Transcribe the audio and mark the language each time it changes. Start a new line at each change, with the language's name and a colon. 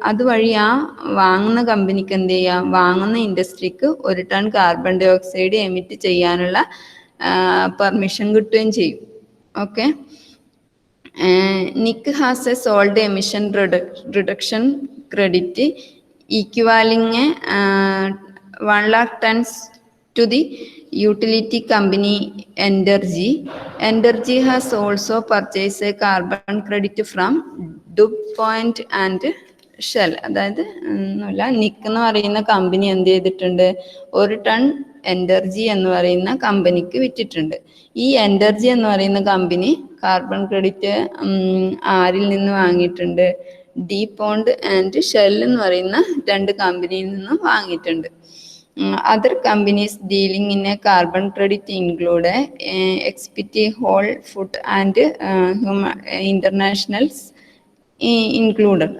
Malayalam: അതുവഴി ആ വാങ്ങുന്ന കമ്പനിക്ക് എന്ത് ചെയ്യാം, വാങ്ങുന്ന ഇൻഡസ്ട്രിക്ക് 1 ton carbon dye oxide emit ചെയ്യാനുള്ള പെർമിഷൻ കിട്ടുകയും ചെയ്യും. Okay.
English: Nick has a sold emission reduction credit equivaling 1 lakh tons to the utility company Energy. Energy has also purchased a carbon credit from DuPont and Shell.
Malayalam: അതായത് നിക്ക് എന്ന് പറയുന്ന company എന്ത് ചെയ്തിട്ടുണ്ട്, 1 ton energy എന്ന് പറയുന്ന കമ്പനിക്ക് വിറ്റിട്ടുണ്ട്. ഈ എനർജി എന്ന് പറയുന്ന കമ്പനി കാർബൺ ക്രെഡിറ്റ് ആരിൽ നിന്ന് വാങ്ങിയിട്ടുണ്ട്? DuPont ആൻഡ് ഷെൽ എന്ന് പറയുന്ന 2 കമ്പനിയിൽ നിന്നും വാങ്ങിയിട്ടുണ്ട്.
English: Other companies dealing in a carbon credit include XPT, Whole Food and Internationals included.